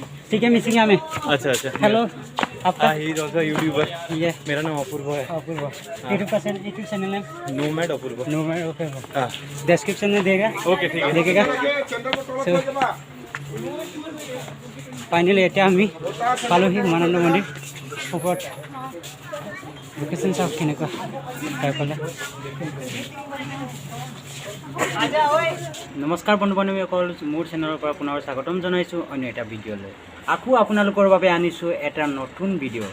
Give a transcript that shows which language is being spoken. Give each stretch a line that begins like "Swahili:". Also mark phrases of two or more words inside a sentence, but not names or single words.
Hindi: ठीक है मिसिंग में। अच्छा अच्छा। हेलो आपका?
English: He is also YouTuber.
Hindi: ये मेरा नाम अपूर्व है। अपूर्व। यूट्यूब चैनल है नोमैड अपूर्व। नोमैड। ओके हां डिस्क्रिप्शन में देगा। ओके ठीक है
Assamese: देखेगा। फाइनली এটা আমি পালোহি উমানন্দ মন্দিৰ ওপৰত লোকেশ্যন চাওক কেনেকুৱা তাৰফালে। নমস্কাৰ বন্ধু বান্ধৱীসকল, মোৰ চেনেলৰ পৰা পুনৰ স্বাগতম জনাইছোঁ অন্য এটা ভিডিঅ'লৈ। আকৌ আপোনালোকৰ বাবে আনিছোঁ এটা নতুন ভিডিঅ'।